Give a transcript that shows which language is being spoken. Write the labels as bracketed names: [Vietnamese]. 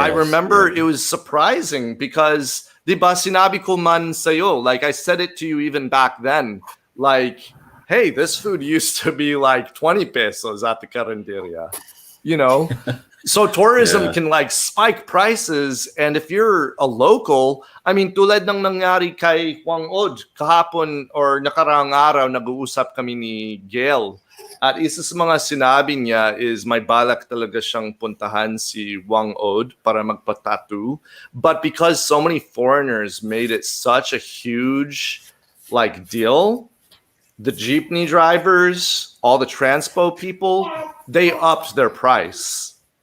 [English] I remember it was surprising because [Filipino] di ba sinabi ko man sa'yo, [English] like I said it to you even back then, like, hey, this food used to be like 20 pesos at the carinderia, So tourism can like spike prices, and if you're a local, I mean, [Filipino] tulad ng nangyari kay Whang-Od kahapon or nakaraang araw, nag-uusap kami ni Gail. At isa sa mga sinabi niya is may balak talaga siyang puntahan si Whang-Od para magpa-tattoo. [English] But because so many foreigners made it such a huge like deal, the jeepney drivers, all the transpo people, they upped their price.